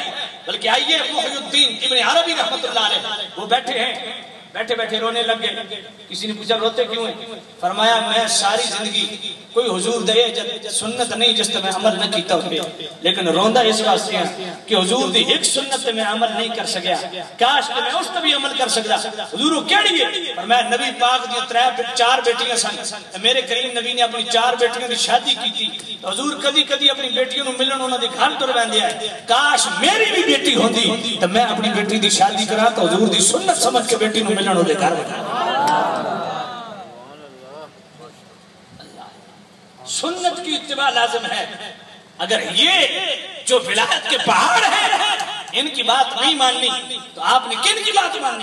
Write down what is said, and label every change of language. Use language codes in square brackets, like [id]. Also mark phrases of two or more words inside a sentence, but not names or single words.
[ur] بلکہ آئیے محی الدین ابن عربی رحمت اللہ علیہ وہ بیٹھے ہیں, بیٹھے بیٹھے رونے لگ گئے. کسی نے پوچھا روتے کیوں ہیں؟ فرمایا [pa] میں ساری زندگی کوئی حضور دے سنت نہیں جس تے میں عمل نہ کیتا ہوئے, لیکن روندا اس واسطے ہیں کہ حضور دی ایک سنت تے میں عمل نہیں کر سکیا, کاش کہ میں اس تے بھی عمل کر سکدا. حضور کیڑی ہے؟ فرمایا نبی پاک دی 4 بیٹیاں سن, میرے کریم نبی نے اپنی 4 بیٹیاں دی شادی [ur] کی تھی. [pa] حضور کدی کدی اپنی بیٹیوں نوں ملن انہاں دے گھر تر ویندے آئے, کاش میری بھی بیٹی ہوندی تے میں اپنی بیٹی دی شادی کراں تو حضور دی سنت سمجھ کے بیٹی نوں ملن دے گھر. [ur] سنت کی اتباع لازم ہے. اگر یہ جو ولایت کے پہاڑ ہیں ان کی بات نہیں ماننی تو آپ نے کن کی بات ماننی؟